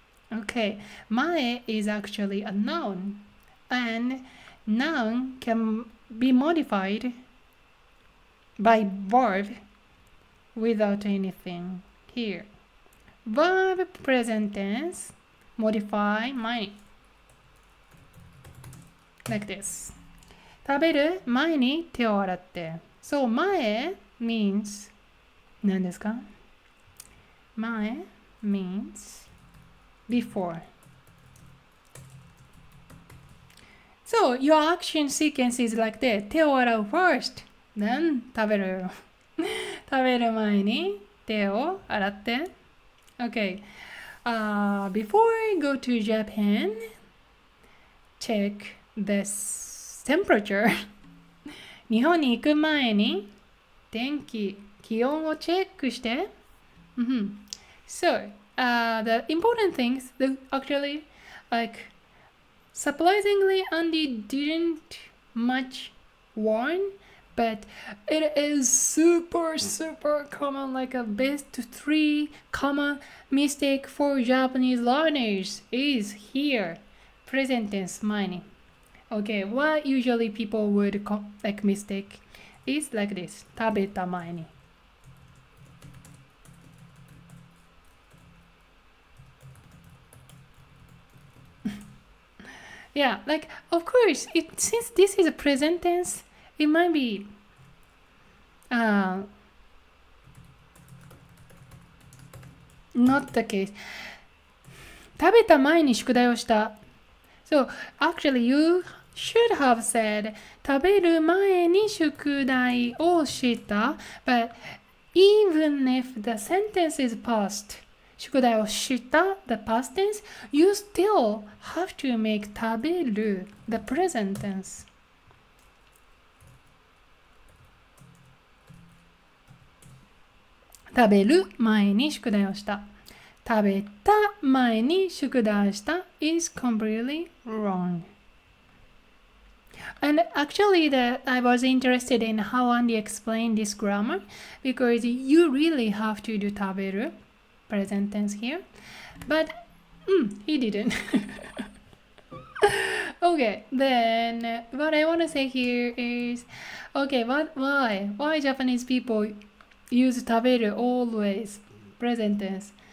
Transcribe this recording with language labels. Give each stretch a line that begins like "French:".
English: Okay, 前 is actually a noun, and noun can be modified by verb without anything here. Verb present tense modify 前 like this.
Japanese: 食べる前に手を洗って
English: So
Japanese: 前
English: means
Japanese: 何ですか？
English: 前 means before. So your action sequence is like this.
Japanese: 手を洗う
English: first, then
Japanese: 食べる。食べる前に手を洗って。
English: Okay. Before I go to Japan, check this temperature.
Japanese: 日本に行く前に気温をチェックして。
English: So, the important things, actually, like, surprisingly, Andy didn't much warn, but it is super common, like a best 3 common mistake for Japanese learners is here, present tense 前に. Okay, what usually people would like mistake is like this,
Japanese: 食べた前に.
English: Yeah, like, of course, since this is a present tense, it might be not the case.
Japanese: 食べた前に宿題をした.
English: So, actually, you should have said
Japanese: 食べる前に宿題をした.
English: But even if the sentence is past,
Japanese: 宿題をした
English: the past tense, you still have to make 食べる the present tense.
Japanese: 食べる前に宿題をした。食べた前に宿題した is completely wrong.
English: And actually, I was interested in how Andy explained this grammar because you really have to do 食べる present tense here, but he didn't. Okay, then what I want to say here is, okay, why Japanese people use 食べる always present tense?